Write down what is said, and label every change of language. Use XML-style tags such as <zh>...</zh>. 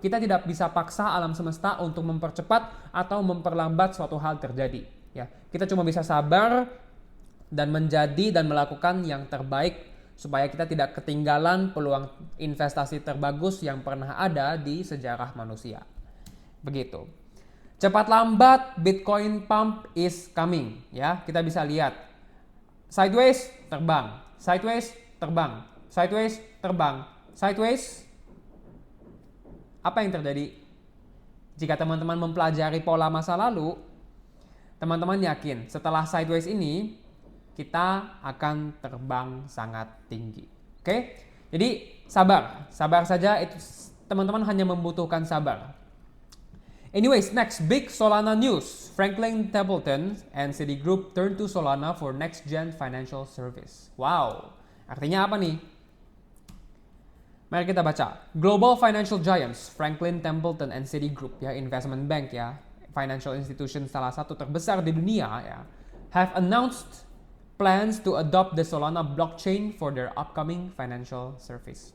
<id>Kita tidak bisa paksa alam semesta untuk mempercepat atau memperlambat suatu hal terjadi. Ya, kita cuma bisa sabar dan menjadi dan melakukan yang terbaik supaya kita tidak ketinggalan peluang investasi terbagus yang pernah ada di sejarah manusia. Begitu. Cepat lambat</id> <en>Bitcoin pump is coming.</en> <id>Ya, kita bisa lihat sideways terbang, sideways terbang, sideways terbang, sideways. Apa yang terjadi? Jika teman-teman mempelajari pola masa lalu, teman-teman yakin setelah sideways ini kita akan terbang sangat tinggi. Oke? Jadi sabar saja, itu teman-teman hanya membutuhkan sabar.</id> <en>Anyways, next big Solana news. Franklin Templeton and Citigroup turn to Solana for next gen financial service. Wow.</en> <id>Artinya apa nih? Mari kita baca.</id> <en>Global financial giants Franklin Templeton and Citigroup ya, investment bank ya, financial institution</en> <id>salah satu terbesar di dunia ya,</id> <en>have announced plans to adopt the Solana blockchain for their upcoming financial service.</en>